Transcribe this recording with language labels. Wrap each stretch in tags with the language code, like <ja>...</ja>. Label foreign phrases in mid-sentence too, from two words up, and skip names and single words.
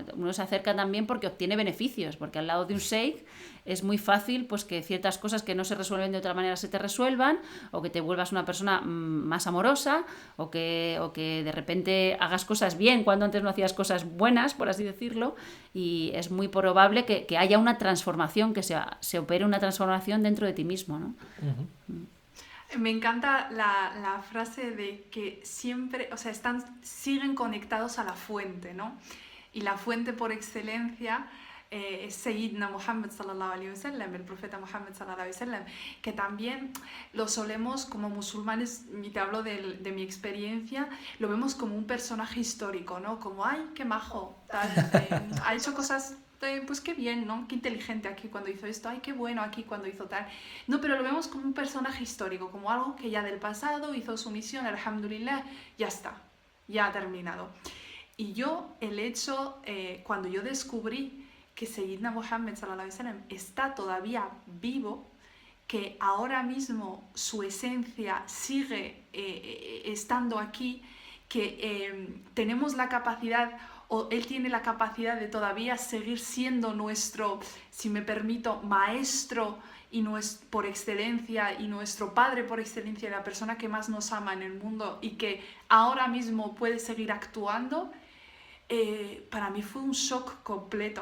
<es>Uno se acerca también porque obtiene beneficios, porque al lado de un sheikh es muy fácil pues que ciertas cosas que no se resuelven de otra manera se te resuelvan, o que te vuelvas una persona más amorosa, o que de repente hagas cosas bien cuando antes no hacías cosas buenas, por así decirlo, y es muy probable que haya una transformación, que se opere una transformación dentro de ti mismo, ¿no? Me encanta la frase de que siempre, o sea, siguen conectados a la fuente, ¿no? Y la fuente por excelencia es</es> <ar>سيدنا محمد صلى الله عليه وسلم,</ar> <es>el profeta Muhammad</es> <ar>صلى الله عليه وسلم,</ar> <es>que también lo solemos como musulmanes, y te hablo de mi experiencia, lo vemos como un personaje histórico, ¿no? Como, ay, qué majo, tal, ha hecho cosas... pues qué bien, ¿no? Qué inteligente aquí cuando hizo esto, ay, qué bueno aquí cuando hizo tal. No, pero lo vemos como un personaje histórico, como algo que ya del pasado hizo su misión, alhamdulillah, ya está, ya ha terminado. Y yo, el hecho, cuando yo descubrí que</es> <ar>سيدنا محمد صلى الله عليه وسلم</ar> <es>está todavía vivo, que ahora mismo su esencia sigue estando aquí, que tenemos la capacidad... o él tiene la capacidad de todavía seguir siendo nuestro, si me permito, maestro y por excelencia, y nuestro padre por excelencia, la persona que más nos ama en el mundo, y que ahora mismo puede seguir actuando, para mí fue un shock completo.</es>